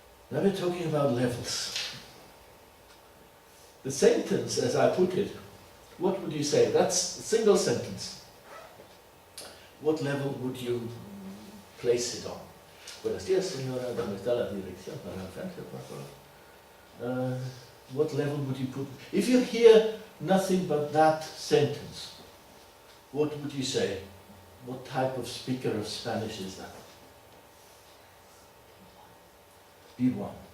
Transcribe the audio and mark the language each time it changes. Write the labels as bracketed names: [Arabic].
[English] Now we're talking about levels. The sentence, as I put it, what would you say? That's a single sentence. What level would you place it on? [Spanish] Buenos días, señora, ¿dónde está la dirección para la Francia, por favor? [English] What level would you put? If you hear nothing but that sentence, what would you say? What type of speaker of Spanish is that? B1.